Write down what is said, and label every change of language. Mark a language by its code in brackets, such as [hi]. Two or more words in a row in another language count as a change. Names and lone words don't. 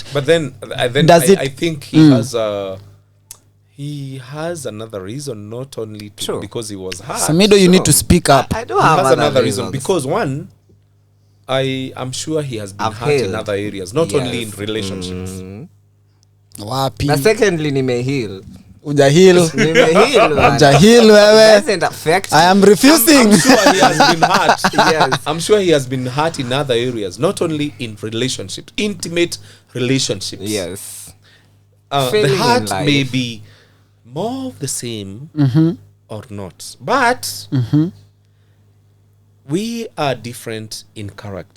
[en] But then Does it- I think he has another reason, not only True. because he was hurt. Samido, you need to speak up. I do He have has another reasons. reason because one, I'm sure he has been I've hurt in healed. other areas, not only in Yes. relationships. [sw] Wapi? Na secondly, nimeheal. Ujahil. Nimeheal. bana. Ujahil wewe. [en] Doesn't affect I am refusing. I'm sure he has been hurt. Yes. I'm sure he has been hurt in other areas, not only in relationships, intimate relationships. Yes. The Failing in heart life. may be more of the same or not, but we are different in character.